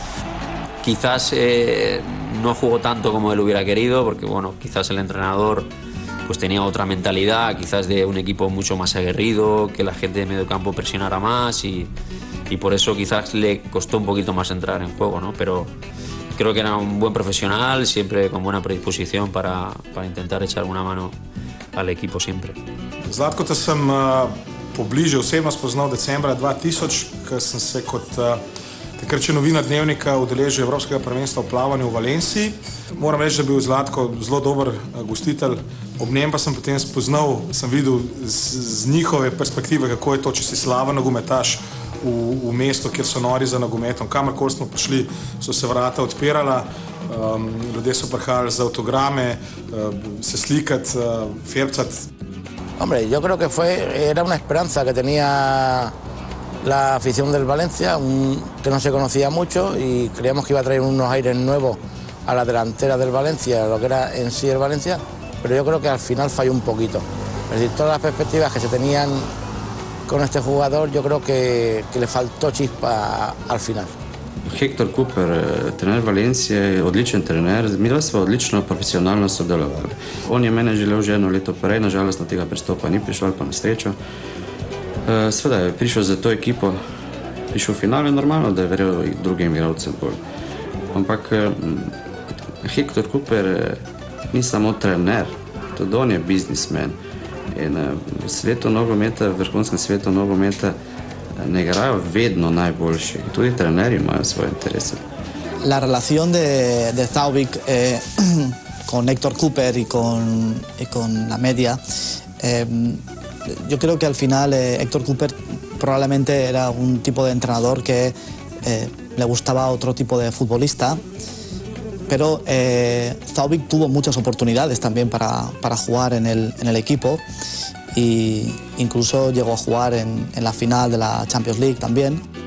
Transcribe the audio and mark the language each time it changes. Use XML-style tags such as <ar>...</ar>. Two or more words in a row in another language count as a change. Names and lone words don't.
<es>Quizás no jugó tanto como él hubiera querido, porque bueno, quizás el entrenador pues tenía otra mentalidad, quizás de un equipo mucho más aguerrido, que la gente de medio campo presionara más y por eso quizás le costó un poquito más entrar en juego, ¿no? Pero creo que era un buen profesional, siempre con buena predisposición para intentar echar una mano al equipo siempre.</es> <sl>Zlatkota sem pobliže osebno spoznal decembra 2000, ko sem se kot takrat še novinar Dnevnika udeležil Evropskega prvenstva v plavanju v Valenciji. Moram reči, da je bil Zlatko zelo dober gostitelj. Ob njem pa sem potem spoznal, sem videl z njihove perspektive, kako je to, če si slaven nogometaš v mestu, kjer so nori za nogometom. Kamorkoli smo prišli, so se vrata odpirala, ljudje so prihajali za avtograme, se slikati, ferbcati.</sl> <es>Hombre, yo creo que era una esperanza que tenía la afición del Valencia, que no se conocía mucho y creíamos que iba a traer unos aires nuevos a la delantera del Valencia, lo que era en sí el Valencia, pero yo creo que al final falló un poquito. Es decir, todas las perspectivas que se tenían con este jugador, yo creo que le faltó chispa al final.</es> <sl>Hector Cooper, trener Valencije, je odličen trener, mi dva smo odlično profesionalno sodelovali. On je mene želel že eno leto prej, nažalost na tega prestopa ni prišel, ali pa na srečo. Sveda je prišel za to ekipo, prišel v finale, normalno, da je verjel drugim igralcem bolj. Ampak Hector Cooper ni samo trener, tudi on je biznismen. In v svetu nogometa, v vrhunskem svetu nogometa ne igrajo vedno najboljši. Tudi trenerji imajo svoje interese.</sl> <es>La relación de Thauvik con Héctor Cooper y con la media, yo creo que al final Héctor Cooper probablemente era un tipo de entrenador que le gustaba otro tipo de futbolista, pero Thauvik tuvo muchas oportunidades también para jugar en el equipo e incluso llegó a jugar en la final de la Champions League también.</es>